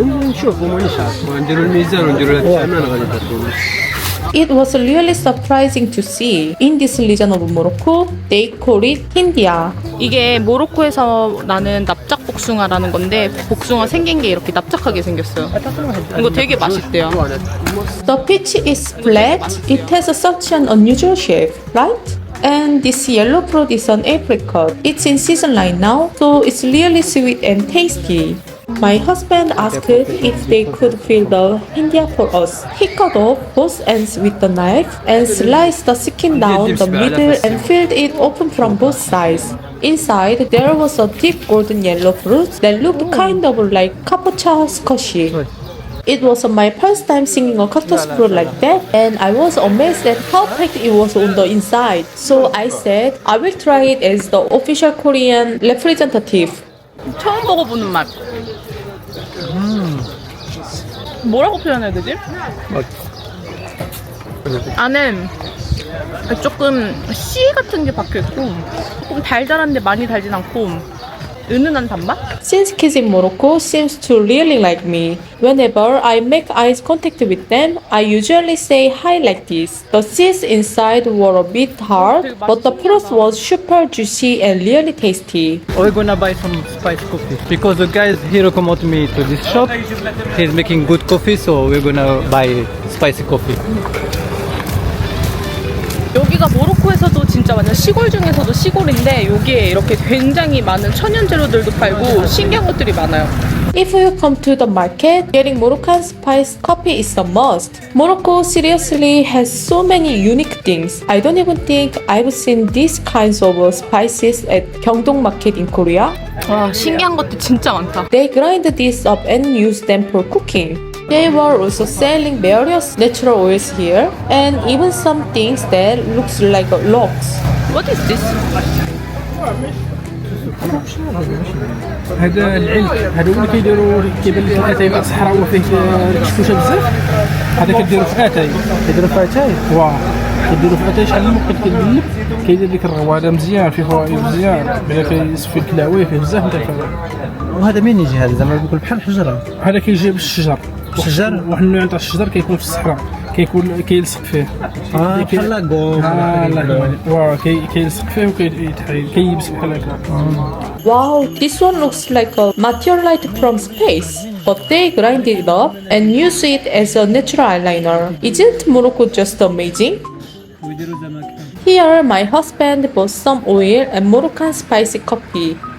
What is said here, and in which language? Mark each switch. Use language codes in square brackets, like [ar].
[ar] نشوفوا مانيش عارف نديروا الميزان ونديروا هذا الثمن غادي تاكلوا. [en] It was really surprising to see. In this region of Morocco, they call it Hindia. [ko] 이게 모로코에서 나는 납작 복숭아라는 건데 복숭아 생긴 게 이렇게 납작하게 생겼어요. 이거 되게 맛있대요. [en] The peach is flat. It has such an unusual shape, right? And this yellow fruit is an apricot. It's in season right now, so it's really sweet and tasty. My husband asked if they could fill the Hindia for us. He cut off both ends with the knife and sliced the skin down the middle and filled it open from both sides. Inside, there was a deep golden yellow fruit that looked kind of like kabocha squash. It was my first time seeing a cactus fruit like that, and I was amazed at how packed it was on the inside. So I said, I will try it as the official Korean representative. [ko] 처음 먹어보는 맛. 뭐라고 표현해야 되지? 안에 조금 씨 같은 게 박혀있고 조금 달달한데 많이 달진 않고 은은한 단맛? [en] Since kids in Morocco seems to really like me. Whenever I make eye contact with them, I usually say hi like this. The seeds inside were a bit hard, but the fruit was super juicy and really tasty. We're gonna buy some spice coffee because the guys he recommended me to this shop. He's making good coffee, so we're gonna buy spicy coffee. [ko] 여기가 모로코에서도 진짜 완전 시골 중에서도 시골인데 여기에 이렇게 굉장히 많은 천연 재료들도 팔고 신기한 것들이 많아요. [en] If you come to the market, getting Moroccan spice coffee is a must. Morocco seriously has so many unique things. I don't even think I've seen these kinds of spices at Gyeongdong market in Korea. [ko] 와, 신기한 것도 진짜 많다. [en] They grind this up and use them for cooking. They were also selling various natural oils here and even some things that looks like logs. What is this? [ar] هذا العلك هذا هو اللي كيديروا كيبان لك الاتاي مع الصحراء وفيه الشوشه بزاف هذا كديروا في اتاي كيديروا في اتاي واه كديروا في اتاي شحال من وقت كيدلب كيدير لك الرغوه مزيان فيه فوائد مزيان بلا كيصفي الكلاوي فيه بزاف نتاع وهذا منين يجي هذا زعما يقول بحال حجره هذا كيجي بالشجر الشجر واحد النوع تاع الشجر كيكون في الصحراء كيكون كيلصق فيه بحال لاكو واه كيلصق فيه وكيبس بحال هكا. [en] Wow, this one looks like a meteorite from space. But they grind it up and use it as a natural eyeliner. Isn't Morocco just amazing? Here, my husband bought some oil and Moroccan spicy coffee.